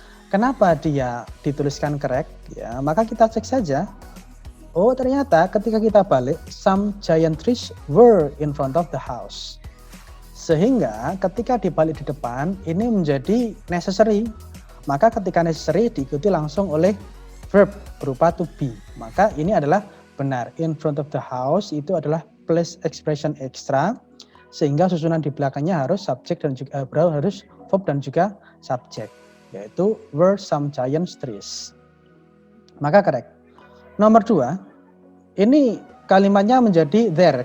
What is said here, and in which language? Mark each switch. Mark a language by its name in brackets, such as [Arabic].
[Indonesian] Kenapa dia dituliskan correct? Ya, maka kita cek saja. Oh, ternyata ketika kita balik, [English] some giant trees were in front of the house. [Indonesian] Sehingga ketika dibalik di depan, ini menjadi necessary. Maka ketika necessary diikuti langsung oleh verb berupa to be. Maka ini adalah benar. [English] In front of the house [Indonesian] itu adalah [English] place expression extra. [Indonesian] Sehingga susunan di belakangnya harus subjek dan juga harus verb dan juga subjek. Yaitu [English] were some giant trees. [Indonesian] Maka correct. Nomor 2, ini kalimatnya menjadi there.